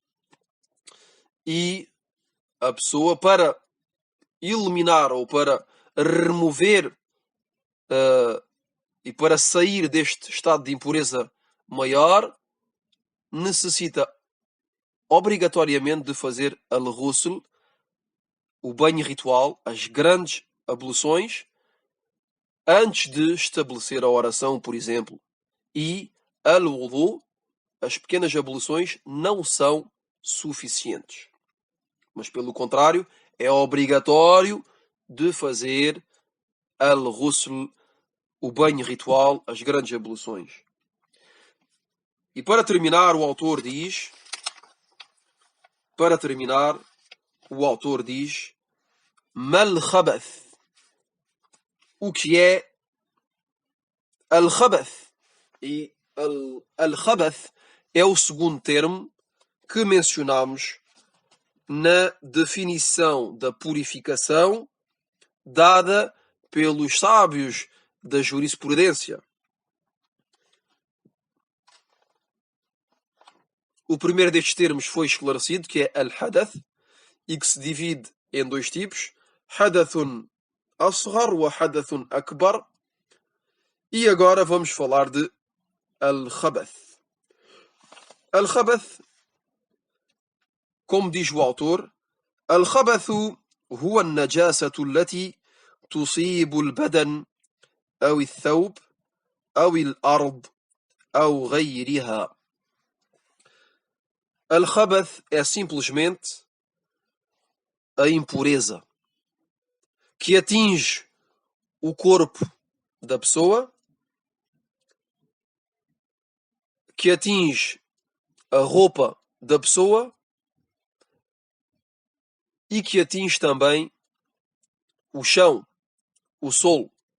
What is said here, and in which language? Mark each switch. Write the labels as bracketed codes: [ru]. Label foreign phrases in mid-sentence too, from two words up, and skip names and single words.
[pt] e a pessoa, para eliminar ou para remover e para sair deste estado de impureza maior, necessita obrigatoriamente de fazer al-ghusl, o banho ritual, as grandes abluções, antes de estabelecer a oração, por exemplo. E al-wudu, as pequenas abluções, não são suficientes. Mas, pelo contrário, é obrigatório de fazer al-ghusl, o banho ritual, as grandes abluções. E para terminar, o autor diz [ar] ما الخبث. [pt] O que é al-khabath? E al-khabath é o segundo termo que mencionamos na definição da purificação dada pelos sábios da jurisprudência. O primeiro destes termos foi esclarecido, que é al-hadath, e que se divide em dois tipos, [ar] حدث أصغر وحدث أكبر. [pt] E agora vamos falar de al-khabath. Al-khabath, como diz o autor, [ar] الخبث هو النجاسة التي تصيب البدن أو الثوب أو الأرض أو غيرها. [pt] Al-khabath é simplesmente a impureza que atinge o corpo da pessoa, que atinge a roupa da pessoa e que atinge também o chão, o solo.